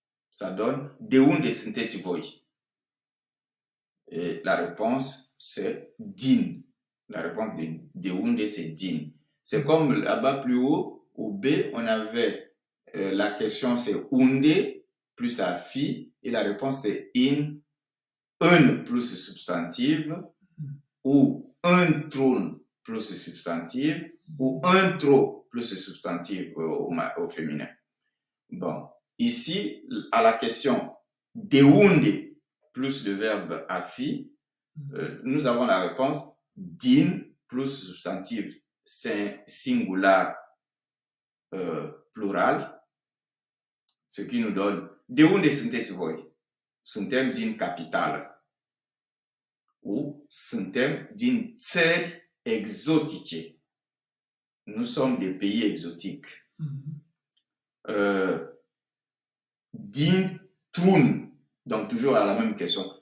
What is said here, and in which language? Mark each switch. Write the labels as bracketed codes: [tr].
[fr] Ça donne [ro] de unde sunteți voi. [fr] Et la réponse c'est din. La réponse de unde c'est din. C'est comme là-bas plus haut, au B, on avait la question c'est unde plus ar fi et la réponse c'est in, un plus substantive ou într-un plus substantive ou într-o plus substantive au féminin. Bon, ici, à la question de unde plus le verbe a fi, nous avons la réponse din plus substantive singular plural, ce qui nous donne [ro] de unde sunteți voi? Suntem din capitală. Ou suntem din țări exotice. [fr] Nous sommes des pays exotiques. Dintr-un, donc toujours à la même question.